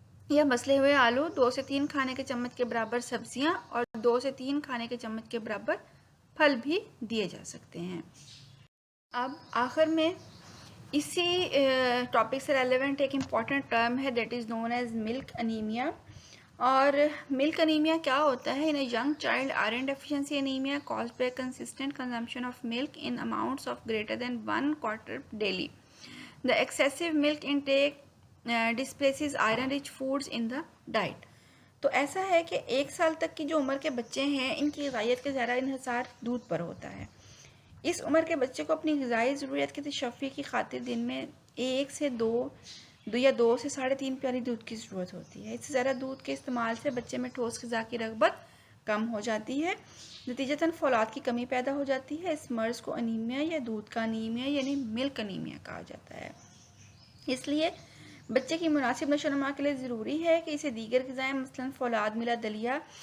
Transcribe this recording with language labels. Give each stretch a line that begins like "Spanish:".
Urdu: یا مسلے ہوئے آلو، 2 سے 3 کھانے کے چمچ کے برابر سبزیاں اور 2 سے 3 کھانے کے چمچ کے برابر پھل بھی دیے جا سکتے ہیں۔ اب آخر میں اسی ٹاپک سے ریلیونٹ ایک امپورٹنٹ ٹرم ہے
English: That is known as milk anaemia.
Urdu: اور ملک انیمیا کیا ہوتا ہے؟
English: In a young child iron deficiency anaemia caused by consistent consumption of milk in amounts of greater than 1/4 daily. The excessive milk intake displaces iron rich foods in the diet.
Urdu: تو ایسا ہے کہ 1 سال تک کی جو عمر کے بچے ہیں ان کی غذائیت کا زیادہ انحصار دودھ پر ہوتا ہے۔ اس عمر کے بچے کو اپنی غذائی ضروریات کی تشفی کی خاطر دن میں 1 سے 2 یا 2 سے 3.5 پیالی دودھ کی ضرورت ہوتی ہے۔ اس سے زیادہ دودھ کے استعمال سے بچے میں ٹھوس غذا کی رغبت کم ہو جاتی ہے، نتیجتاً فولاد کی کمی پیدا ہو جاتی ہے۔ اس مرض کو انیمیا یا دودھ کا انیمیا یعنی ملک انیمیا کہا جاتا ہے۔ اس لیے بچے کی مناسب نشو و نما کے لیے ضروری ہے کہ اسے دیگر غذائیں مثلاً فولاد ملا دلیا